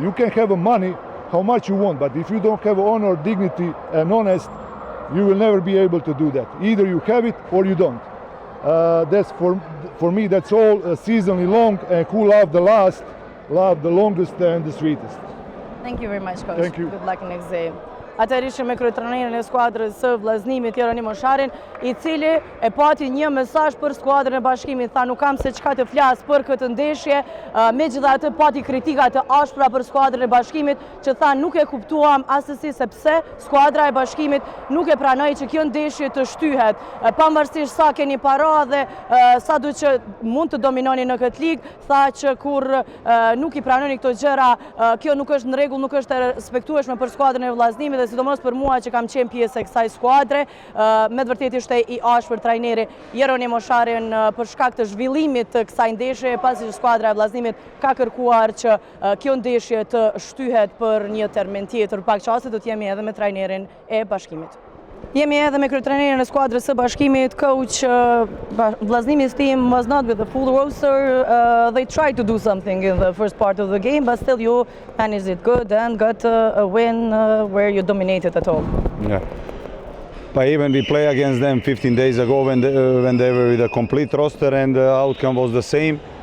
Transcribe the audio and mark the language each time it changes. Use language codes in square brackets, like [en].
[en] You can have money how much you want, but if you don't have honor, dignity and honest, you will never be able to do that. Either you have it or you don't. That's for me, that's all seasonally long, and who love the last, love the longest and the sweetest. Thank you very much, Coach. Thank you. Good luck next day. [sq] Atëherë ishim me kryetrajnerin e skuadrës së vllaznimit Jeronim Mosharin, i cili e pati një mesazh për skuadrën e Bashkimit. Tha nuk kam se çka të flas për këtë ndeshje, megjithatë pati kritika të ashpra për skuadrën e Bashkimit, që tha nuk e kuptuam asesi se pse skuadra e Bashkimit nuk e pranoi që kjo ndeshje të shtyhet. Pavarësisht sa keni para dhe sa do që mund të dominoni në këtë ligë, tha që kur nuk i pranoni këto gjëra, kjo nuk është në rregull, nuk është e respektueshme për skuadrën e vllaznimit, dhe sidomos për mua që kam qenë pjesë e kësaj skuadre. Me të vërtetë ishte i ashpër trajneri Jeronim Mosharin për shkak të zhvillimit të kësaj ndeshje, pasi që skuadra e vllaznimit ka kërkuar që kjo ndeshje të shtyhet për një termin tjetër. Pak çaste do të jemi edhe me trajnerin e Bashkimit. Jemi edhe me kryetrajnerin e skuadrës së Bashkimit. [en] Coach, Vllaznimis team was not with the full roster. They tried to do something in the first part of the game, but still you managed it good and got a win where you dominated at home. Yeah. But even we played against them 15 days ago when they were with a complete roster, and the outcome was the same.